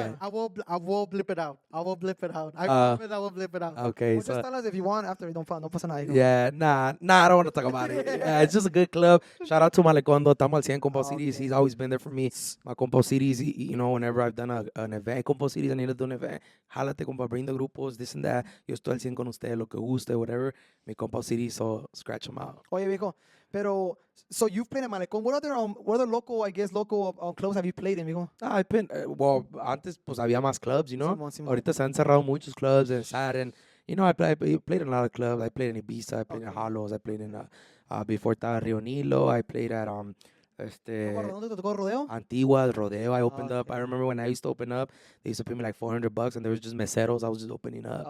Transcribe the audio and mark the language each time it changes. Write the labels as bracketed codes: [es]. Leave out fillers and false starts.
[en] I will blip it out. I Uh, promise I will blip it out. Okay, Well, so just tell us if you want after. Don't [es] pasa nada. hijo. [en] yeah, nah, I don't want to talk about it. Yeah, it's just a good club. Shout out to Malecondo, [es] Estamos al 100, [en] Compo Cities. He's always been there for me. My Compo Cities, whenever I've done an event, Compo Cities, I need to do an event. [es] Jálate, compa, [en] bring the grupos, this and that. [es] Yo estoy al 100 con usted, lo que guste, [en] whatever. Mi Compo Cities, so scratch them out. [es] Oye, viejo, pero [en] so you've played at Malecón. What other local clubs have you played in, viejo? I've been, well, [es] antes pues había más clubs, Simón, Simón. Ahorita se han cerrado muchos clubs and Saturn. [en] I played in a lot of clubs. I played in Ibiza, I played in Halos, I played in, before [es] estaba [en] Rio Nilo, I played at, [es] ¿Dónde te tocó rodeo? [en] Antigua, Rodeo. I opened up. okay. I remember when I used to open up, they used to pay me like $400, and there was just meseros. I was just opening up.